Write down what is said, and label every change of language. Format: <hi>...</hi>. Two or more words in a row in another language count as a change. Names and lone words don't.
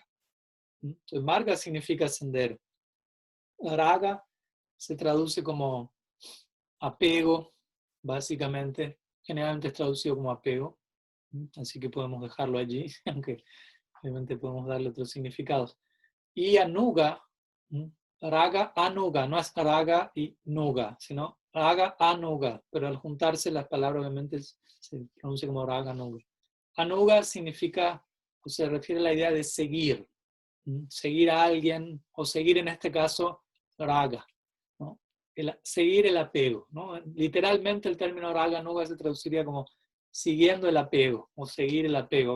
<es>Entonces, Marga significa sendero. Raga se traduce como apego, básicamente. Generalmente es traducido como apego. Así que podemos dejarlo allí, aunque obviamente podemos darle otros significados.</es> <sa>Y anuga, raga anuga,</sa> <es>no es raga y nuga, sino</es> <sa>raga anuga,</sa> <es>pero al juntarse las palabras obviamente se pronuncia como</es> <sa>raga anuga.</sa> <es>Anuga significa, o se refiere a la idea de seguir, seguir a alguien, o seguir en este caso raga, ¿no? Seguir el apego, ¿no? Literalmente el término</es> <sa>raga anuga</sa> <es>se traduciría como siguiendo el apego, o seguir el apego.</es>